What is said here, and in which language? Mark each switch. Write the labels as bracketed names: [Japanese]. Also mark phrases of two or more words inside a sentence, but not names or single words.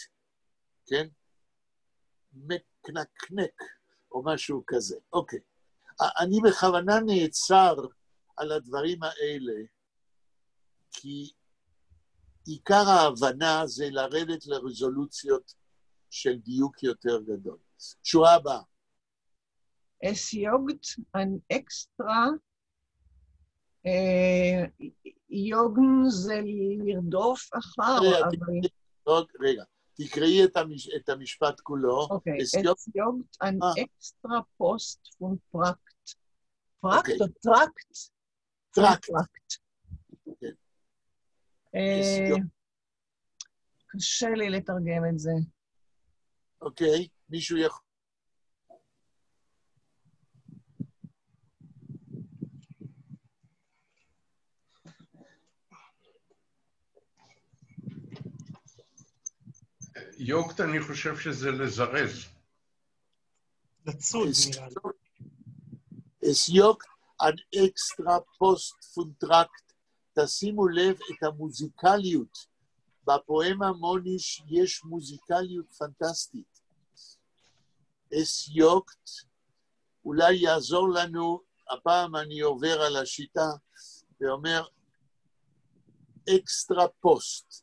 [Hebrew] כן? מקנקנק, או משהו כזה. אוקיי. אני בכוונה נעצר על הדברים האלה, כי עיקר ההבנה זה לרדת לרזולוציות של דיוק יותר גדול. שורה הבאה. [Yiddish] עס יאָגט אַן עקסטראַ, [Hebrew] יוגן זה לרדוף אחר, אבל... רגע, תקראי את המשפט כולו. אוקיי, [Yiddish] עס יאָגט אַן עקסטראַ פּאָסט פֿון טראַקט. [Hebrew] טרקט או טרקט? טרקט. קשה לי לתרגם את זה. אוקיי, מישהו יכול... יוגט, אני חושב שזה לזרז. לצוד, נראה לי. [Yiddish] עס יאָגט אַן עקסטראַ פּאָסט פֿון טראַקט. [Hebrew] תשימו לב את המוזיקליות. בפואמה מוניש יש מוזיקליות פנטסטית. [Yiddish] עס יאָגט, [Hebrew] אולי יעזור לנו, הפעם אני עובר על השיטה, ואומר, [Yiddish] אקסטרה פוסט.